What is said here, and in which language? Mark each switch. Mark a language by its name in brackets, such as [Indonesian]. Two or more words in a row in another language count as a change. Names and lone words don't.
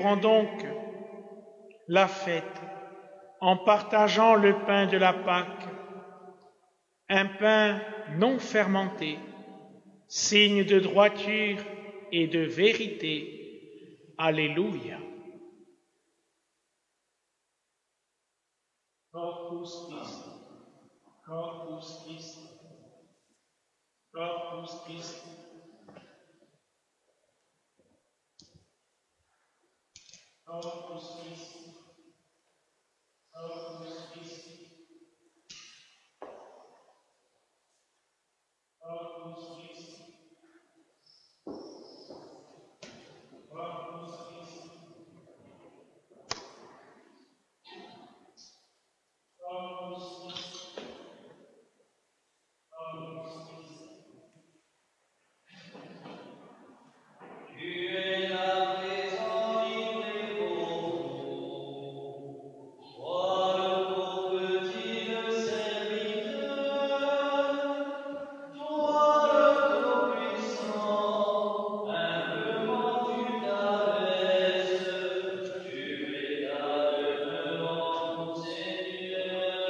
[French] Célébrons donc la fête en partageant le pain de la Pâque, un pain non fermenté, signe de droiture et de vérité. Alléluia. [Latin] Corpus Christi, Corpus Christi, Corpus Christi. Corpus Christi, Corpus Christi, Corpus Christi, Corpus Christi, Corpus Christi, Corpus Christi. [French] Tu es la présence des pauvres, toi le pauvre petit serviteur, toi le Tout-Puissant, humblement tu t'abaisses, tu es la demeure en ton Seigneur.